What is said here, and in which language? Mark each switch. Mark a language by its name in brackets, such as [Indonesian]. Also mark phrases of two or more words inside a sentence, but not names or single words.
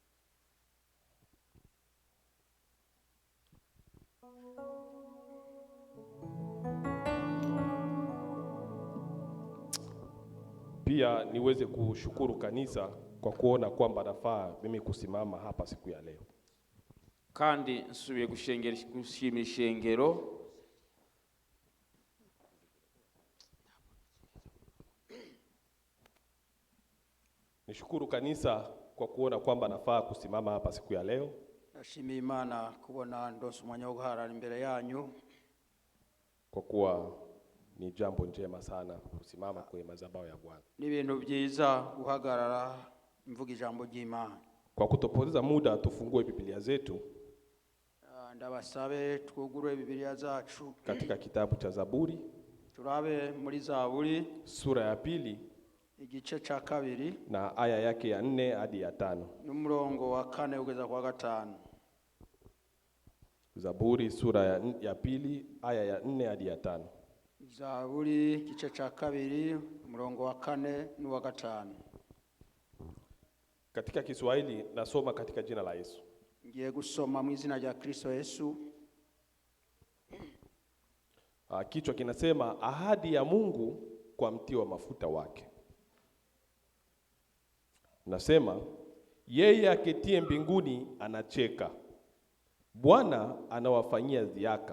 [Swahili] Pia niweze kushukuru kanisa kwa kuona kwamba nafaa mimi kusimama hapa siku ya leo. [Rundi] Kandi nsubiye gushimira ishengero [Swahili] Nishukuru kanisa kwa kuona kwamba nafaa kusimama hapa siku ya leo. [Rundi] Nashimiye Imana kubona ndose umwanya wo guharara imbere yanyu, [Swahili] kwa kuwa ni jambo njema sana kusimama kwenye madhabahu ya Bwana. [Kinyarwanda] Ni ibintu byiza guhagarara mvuga ijambo ry'Imana. [Swahili] Kwa kutopoteza muda tufungue Biblia zetu [Rundi] Ndabasabe twugurue Biblia zacu [Swahili] katika kitabu cha Zaburi. [Rundi] Turabe muri Zaburi [Swahili] sura ya 2 [Rundi] igice cha 2 [Swahili] na aya yake ya 4 hadi ya 5. [Rundi] N'umurongo wa 4 ugeza kwa 5. [Swahili] Zaburi sura ya 2 aya ya 4 hadi ya 5. [Rundi] Zaburi igice cha 2 umurongo wa 4 n'uwa 5. [Swahili] Katika Kiswahili nasoma katika jina la Yesu. [Rundi] Ngiye gusoma mu izina rya Kristo Yesu. [Swahili] Kichwa kinasema ahadi ya Mungu kwa mti wa mafuta wake. Nasema yeye aketie mbinguni anacheka, Bwana anawafanyia dhihaka.